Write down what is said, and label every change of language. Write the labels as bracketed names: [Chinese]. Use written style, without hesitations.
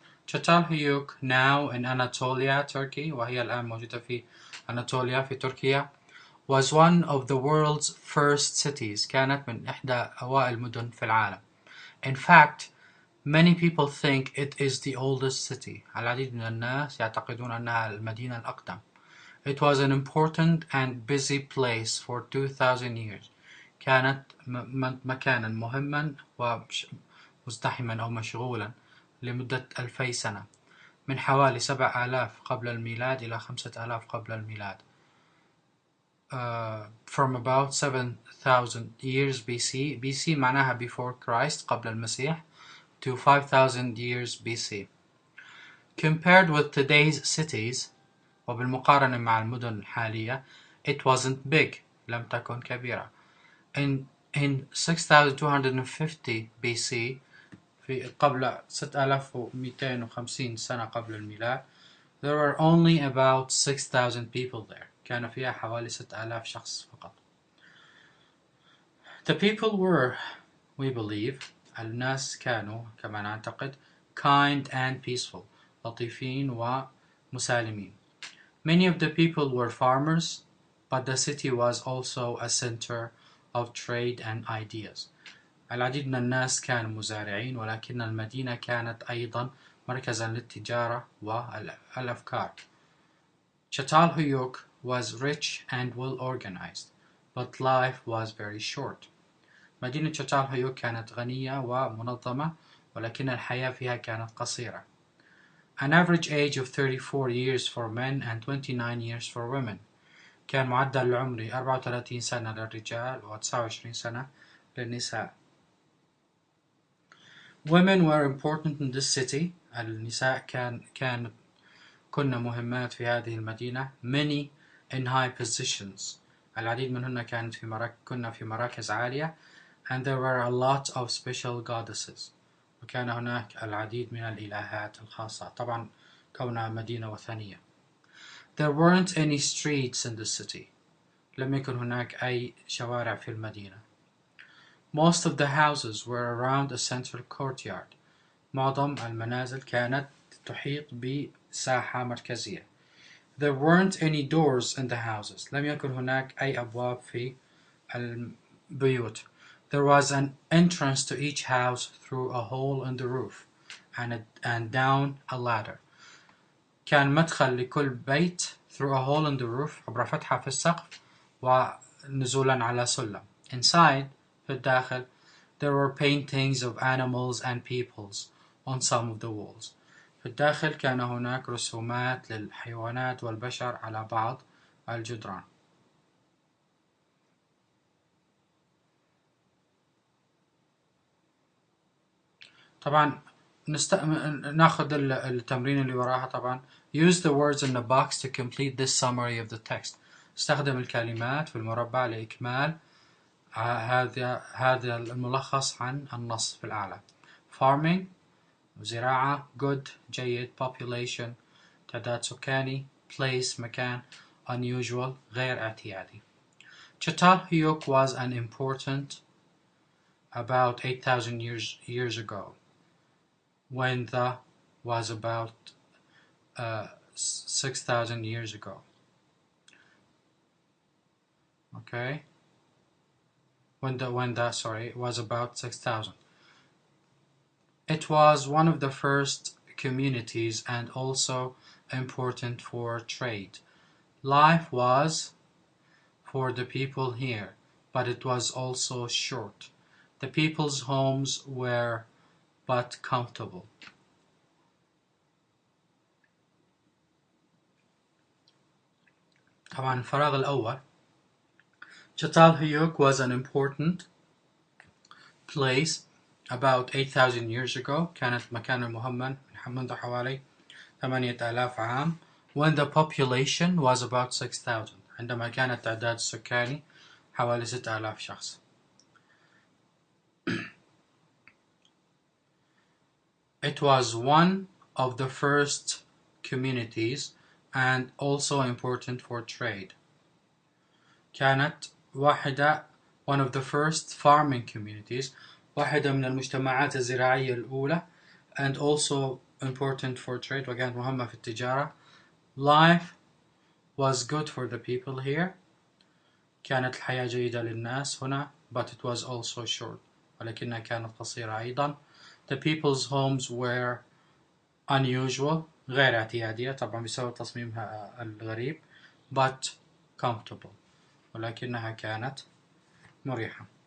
[English] Çatalhöyük now in Anatolia Turkey، [Arabic] وهي الآن موجودة في أناطوليا في تركيا. [English] was one of the world's first cities، [Arabic] كانت من إحدى أوائل المدن في العالم. [English] In fact many people think it is the oldest city، [Arabic] العديد من الناس يعتقدون أنها المدينة الأقدم. [English] It was an important and busy place for 2000 years، [Arabic] كانت مكانا مهما ومزدحما أو مشغولا لمدة 2000 سنة، من حوالي 7000 قبل الميلاد إلى 5000 قبل الميلاد. [English] From about 7000 years BC، BC [Arabic] معناها [English] before Christ [Arabic] قبل المسيح، [English] to 5000 years BC. Compared with today's cities، [Arabic] وبالمقارنة مع المدن الحالية، [English] it wasn't big، [Arabic] لم تكن كبيرة. [English] In 6250 BC، [Arabic] في قبل 6250 سنة قبل الميلاد، [English] there were only about 6000 people there، [Arabic] كان فيها حوالي 6000 شخص فقط. [English] The people were، we believe، [Arabic] الناس كانوا كما نعتقد [English] kind and peaceful، [Arabic] لطيفين ومسالمين. [English] Many of the people were farmers، but the city was also a center of trade and ideas. [Arabic] العديد من الناس كانوا مزارعين، ولكن المدينة كانت أيضا مركزا للتجارة والأفكار. [English] Çatalhöyük was rich and well organized، but life was very short. [Arabic] مدينة çatalhöyük كانت غنية ومنظمة، ولكن الحياة فيها كانت قصيرة. [English] An average age of 34 years for men and 29 years for women، [Arabic] كان معدل العمر 34 سنة للرجال و 29 سنة للنساء. [English] Women were important in this city، [Arabic] النساء كن مهمات في هذه المدينة. [English] Many in high positions، [Arabic] العديد منهن كنا في مراكز عالية. [English] And there were a lot of special goddesses، [Arabic] وكان هناك العديد من الإلهات الخاصة، طبعا كونها مدينة وثنية. [English] There weren't any streets in the city، [Arabic] لم يكن هناك أي شوارع في المدينة. [English] Most of the houses were around a central courtyard، [Arabic] معظم المنازل كانت تحيط بساحة مركزية. [English] There weren't any doors in the houses، [Arabic] لم يكن هناك أي أبواب في البيوت. [English] There was an entrance to each house through a hole in the roof and down a ladder. [Arabic] كان مدخل لكل بيت [English] through a hole in the roof، [Arabic] عبر فتحة في السقف ونزولا على سلم. [English] Inside، [Arabic] في الداخل، [English] there were paintings of animals and peoples on some of the walls. [Arabic] في الداخل كان هناك رسومات للحيوانات والبشر على بعض الجدران. طبعا ناخذ التمرين اللي وراها. طبعا [English] use the words in the box to complete this summary of the text. [Arabic] استخدم الكلمات في المربع لإكمال هذا الملخص عن النص في الأعلى. [English] farming [Arabic] زراعة. [English] good [Arabic] جيد. [English] population [Arabic] تعداد سكاني. [English] place [Arabic] مكان. [English] unusual [Arabic] غير اعتيادي. [English] Çatalhöyük was an important about 8,000 years ago, when the was about 6,000 years ago. Okay, when the was about 6,000. It was one of the first communities and also important for trade. Life was for the people here, but it was also short. The people's homes were but comfortable. [Arabic] طبعا الفراغ الأول. [English] Çatalhöyük was an important place about 8,000 years ago. [Arabic] كانت مكان مهمًا منذ حوالي 8,000 عام. [English] When the population was about 6,000. [Arabic] عندما كان التعداد السكاني حوالي 6,000 شخص. [English] It was one of the first communities and also important for trade. [Arabic] كانت [English] one of the first farming communities, [Arabic] واحدة من المجتمعات الزراعية الأولى, [English] and also important for trade, [Arabic] وكانت مهمة في التجارة. [English] Life was good for the people here. [Arabic] كانت الحياة جيدة للناس هنا, [English] but it was also short. [Arabic] ولكنها كانت قصيرة أيضا. [English] The people's homes were unusual [Arabic] غير اعتيادية, طبعا بسبب تصميمها الغريب, [English] but comfortable, [Arabic] ولكنها كانت مريحة.